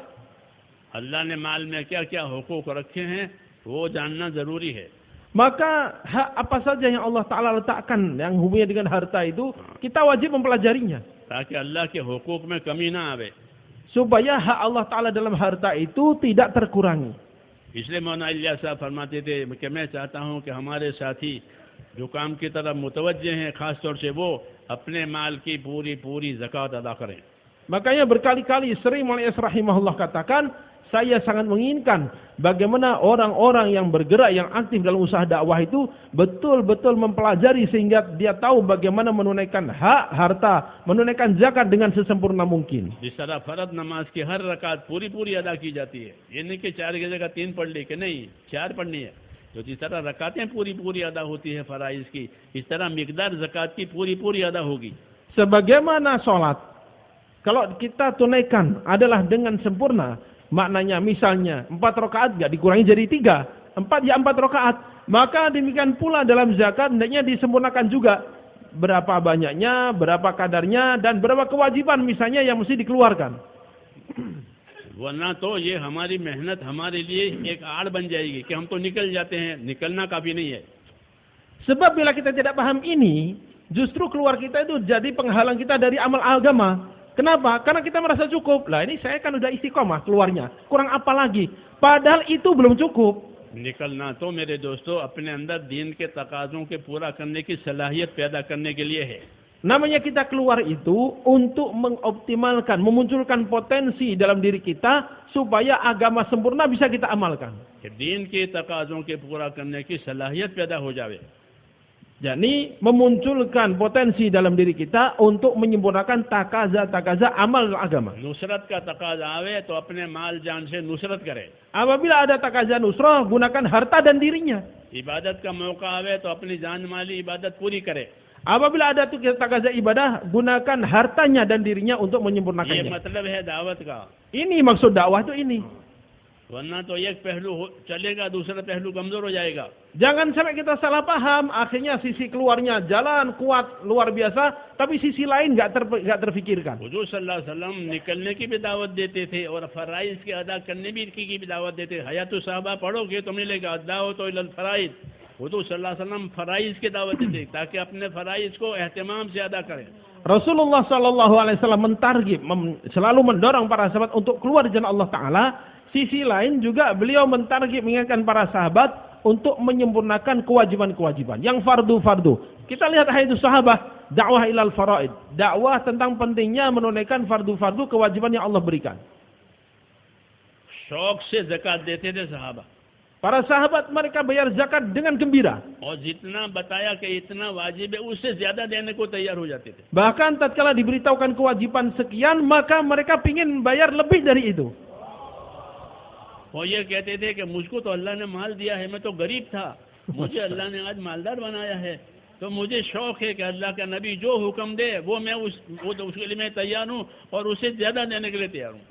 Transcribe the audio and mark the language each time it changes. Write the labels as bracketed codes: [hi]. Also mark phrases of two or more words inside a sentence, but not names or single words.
[ur] اللہ نے مال میں کیا کیا حقوق رکھے ہیں وہ جاننا ضروری ہے. [id] Maka hak apa saja yang Allah Ta'ala letakkan yang hubungannya dengan harta itu, kita wajib mempelajarinya. [ur] تاکہ اللہ کے حقوق میں کمی نہ آوے. [id] Supaya hak Allah Ta'ala dalam harta itu tidak terkurangi. [ur] اس لیے مولانا الیاس صاحب فرماتے تھے کہ میں چاہتا ہوں کہ ہمارے ساتھی جو کام کی طرف متوجہ ہیں، خاص طور سے وہ اپنے مال کی پوری زکوٰۃ ادا کریں. [id] Makanya berkali-kali sering Maulana rahimahullah katakan, saya sangat menginginkan bagaimana orang-orang yang bergerak, yang aktif dalam usaha dakwah itu betul-betul mempelajari sehingga dia tahu bagaimana menunaikan hak harta, menunaikan zakat dengan sesempurna mungkin. [ur] جس طرح فرض نماز کی ہر رکعت پوری ادا کی جاتی ہے، یہ نہیں کہ 4 کی جگہ 3 پڑھ لی، کہ نہیں 4 پڑھنی ہے. تو جس طرح رکعتیں پوری ادا ہوتی ہے فرائض کی، اس طرح مقدار زکوٰۃ کی پوری ادا ہوگی. [id] Sebagaimana sholat, kalau kita tunaikan adalah dengan sempurna, maknanya misalnya 4 rakaat gak dikurangi jadi 3, 4 ya 4 rakaat. Maka demikian pula dalam zakat hendaknya disempurnakan juga. Berapa banyaknya, berapa kadarnya, dan berapa kewajiban misalnya yang mesti dikeluarkan. [ur] ورنہ تو یہ ہماری محنت ہمارے لیے ایک آڑ بن جائے گی کہ ہم تو نکل جاتے ہیں، نکلنا کافی نہیں ہے. [id] Sebab bila kita tidak paham ini, justru keluar kita itu jadi penghalang kita dari amal agama. Kenapa? Karena kita merasa cukup. Lah ini saya kan udah istiqomah keluarnya. Kurang apa lagi? Padahal itu belum cukup. [ur] نکلنا تو میرے دوستو اپنے اندر دین کے تقاضوں کے پورا کرنے کی صلاحیت پیدا کرنے کے لیے ہے. [id] Namanya kita keluar itu untuk mengoptimalkan, memunculkan potensi dalam diri kita supaya agama sempurna bisa kita amalkan. [ur] کہ دین کے تقاضوں کے پورا کرنے کی صلاحیت پیدا ہو جائے. [id] Jadi memunculkan potensi dalam diri kita untuk menyempurnakan takaza amal agama. [ur] نصرت کا تقاضا آوے تو اپنے مال جان سے نصرت کرے. [id] Apabila ada takaza nusrah, gunakan harta dan dirinya. [ur] عبادت کا موقع آوے تو اپنی جان مالی عبادت پوری کرے. [id] Apabila ada takaza ibadah, gunakan hartanya dan dirinya untuk [ur] ये [id] menyempurnakannya. [ur] مطلب ہے دعوت کا. [id] Ini maksud dakwah itu ini. [ur] ورنہ تو ایک پہلو چلے گا، دوسرا پہلو کمزور ہو جائے گا. [id] Jangan sampai kita salah paham, akhirnya sisi keluarnya jalan kuat luar biasa, tapi sisi lain nggak terfikirkan. [ur] हुजूर [ar] صلى الله عليه وسلم [ur] نکلنے کی بھی دعوت دیتے تھے اور فرائض کے ادا کرنے کی بھی دعوت دیتے. حیاۃ الصحابہ پڑھو گے تو ملے گا اداؤ تو [ar] إلى الفرائض. [ur] हुजूर [ar] صلى الله عليه وسلم [ur] فرائض کی دعوت دیتے تاکہ اپنے فرائض کو اہتمام سے ادا کریں. [id] Rasulullah [ar] صلى الله عليه وسلم [id] mentargib, selalu mendorong para sahabat untuk keluar dari jalan Allah Taala. Sisi lain juga beliau mentargib, mengingatkan para sahabat untuk menyempurnakan kewajiban-kewajiban yang fardu-fardu. Kita lihat hadis sahabat, dakwah [ar] إلى الفرائض, [id] dakwah tentang pentingnya menunaikan fardu-fardu kewajiban yang Allah berikan. [ur] شوق سے زکوٰۃ دیتے تھے صحابہ. [id] Para sahabat mereka bayar zakat dengan gembira. [ur] اور جتنا بتایا کہ اتنا واجب ہے اس سے زیادہ دینے کو تیار ہو جاتے تھے. [id] Bahkan tatkala diberitahukan kewajiban sekian, maka mereka ingin bayar lebih dari itu. [ur] اور یہ کہتے تھے کہ مجھ کو تو اللہ نے مال دیا ہے، میں تو غریب تھا، مجھے اللہ نے آج مالدار بنایا ہے، تو مجھے شوق ہے کہ اللہ کا نبی جو حکم دے وہ میں اس کے لیے میں تیار ہوں اور اس سے زیادہ دینے کے لیے تیار ہوں.